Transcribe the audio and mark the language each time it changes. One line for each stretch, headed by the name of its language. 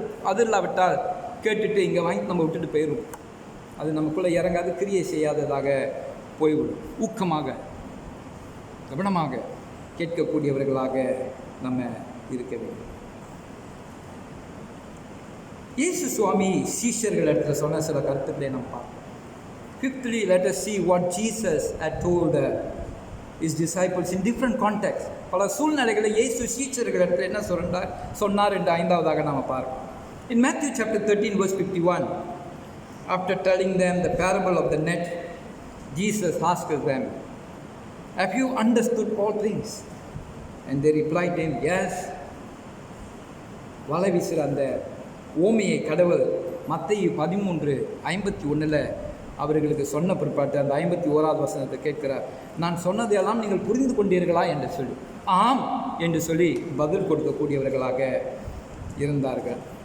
Tamil: அது இல்லாவிட்டால் கேட்டுட்டு இங்கே வாங்கி நம்ம விட்டுட்டு போயிடும். அது நமக்குள்ளே இறங்காது, கிரியை செய்யாததாக போய்விடும். ஊக்கமாக கவனமாக கேட்கக்கூடியவர்களாக நம்ம இருக்க வேண்டும். இயேசு சுவாமி சீஷர்களிடத்தில் சொன்ன சில கருத்துக்களை நம்ம பார்ப்போம்.
English: Fifthly, let us see what Jesus had told his disciples in different contexts.
Tamil: பல சூழ்நிலைகளில் இயேசு சீஷர்களிடத்தில் என்ன சொன்னார் என்று 5வதாக நாம் பார்ப்போம்.
English: In Matthew chapter 13 verse 51, after telling them the parable of the net, Jesus asked them, "Have you understood all things?" And they replied to him, "Yes."
Tamil: வலை வீசுகிற அந்த ஓமையை கடவுள் மத்தேயு 13:51 அவர்களுக்கு சொன்ன பிற்பாட்டு அந்த 51வது வசனத்தை கேட்கிறார். நான் சொன்னதையெல்லாம் நீங்கள் புரிந்து கொண்டீர்களா என்று சொல்லி, ஆம் என்று சொல்லி பதில் கொடுக்கக்கூடியவர்களாக இருந்தார்கள்.